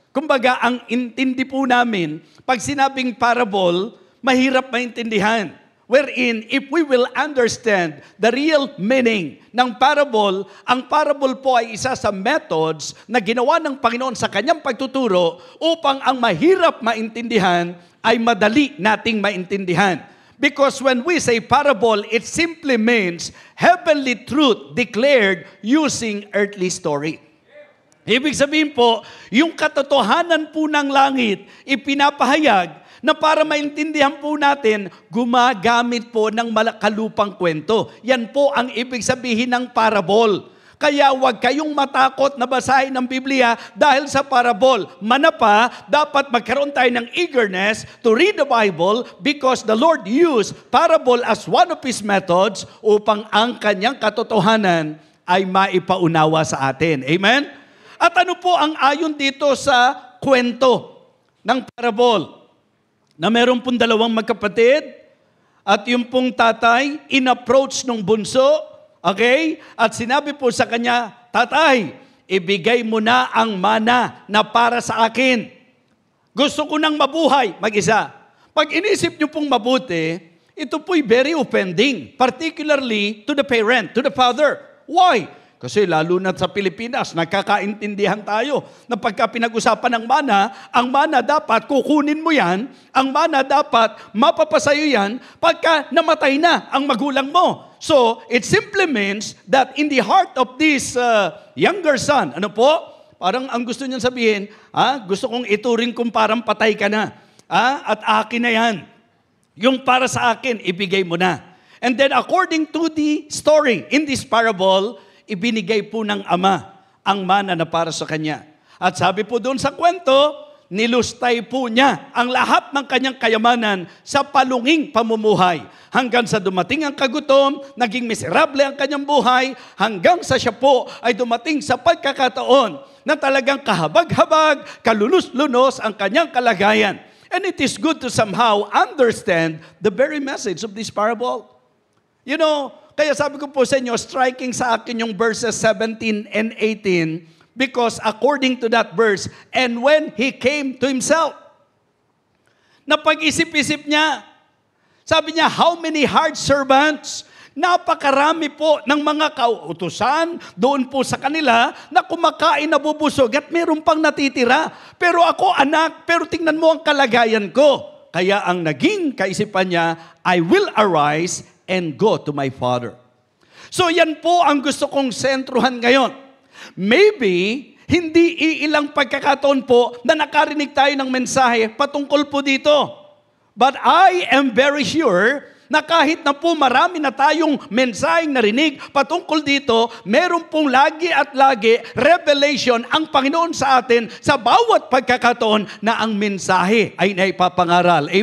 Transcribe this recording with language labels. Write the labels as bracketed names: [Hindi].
[Filipino] Kumbaga, ang intindi po namin, pag sinabing parable, mahirap maintindihan. [English] Wherein, if we will understand the real meaning [Filipino] ng parable, ang parable po ay isa sa methods na ginawa ng Panginoon sa kanyang pagtuturo upang ang mahirap maintindihan ay madali nating maintindihan. [English] Because when we say parable, it simply means heavenly truth declared using earthly story. [Filipino] Ibig sabihin po, yung katotohanan po ng langit, ipinapahayag na para maintindihan po natin, gumagamit po ng malakalupang kwento. Yan po ang ibig sabihin ng parable. Kaya huwag kayong matakot na basahin ng Biblia dahil sa parable. [English] Manapa, dapat magkaroon tayo ng eagerness to read the Bible because the Lord used parable as one of His methods [Filipino] upang ang kanyang katotohanan ay maipaunawa sa atin. [English] Amen? [Filipino] At ano po ang ayon dito sa kwento ng parable? Na meron pong dalawang magkapatid at yung pong tatay in-approach nung bunso, okay? At sinabi po sa kanya, tatay, ibigay mo na ang mana na para sa akin. Gusto ko nang mabuhay mag-isa. Pag inisip nyo pong mabuti, ito po'y [English] very offending, particularly to the parent, to the father. Why? [Filipino] Kasi lalo na sa Pilipinas, nagkakaintindihan tayo na pagka pinag-usapan ng mana, ang mana dapat kukunin mo yan, ang mana dapat mapapasayo yan pagka namatay na ang magulang mo. [English] So, it simply means that in the heart of this younger son, [Filipino] ano po? Parang ang gusto niyan sabihin, gusto kong ituring kung parang patay ka na. At akin na yan. Yung para sa akin, ibigay mo na. [English] And then according to the story in this parable, [Filipino] ibinigay po ng ama ang mana na para sa kanya. At sabi po doon sa kwento, nilustay po niya ang lahat ng kanyang kayamanan sa palunging pamumuhay. Hanggang sa dumating ang kagutom, naging miserable ang kanyang buhay, hanggang sa siya po ay dumating sa pagkakataon na talagang kahabag-habag, kalulus-lunos ang kanyang kalagayan. [English] And it is good to somehow understand the very message of this parable. You know, [Filipino] kaya sabi ko po sa inyo, [English] striking sa akin yung verses 17 and 18 because according to that verse, and when he came to himself, [Filipino] napag-isip-isip niya, sabi niya, [English] how many hard servants? [Filipino] Napakarami po ng mga kautusan doon po sa kanila na kumakain na bubusog at meron pang natitira. Pero ako anak, pero tingnan mo ang kalagayan ko. Kaya ang naging kaisipan niya, [English] I will arise and go to my father. [Filipino] So yan po ang gusto kong sentruhan ngayon. Maybe, hindi iilang pagkakataon po na nakarinig tayo ng mensahe patungkol po dito. [English] But I am very sure [Filipino] na kahit na po marami na tayong mensaheng narinig patungkol dito, meron pong lagi at lagi revelation ang Panginoon sa atin sa bawat pagkakataon na ang mensahe ay naipapangaral.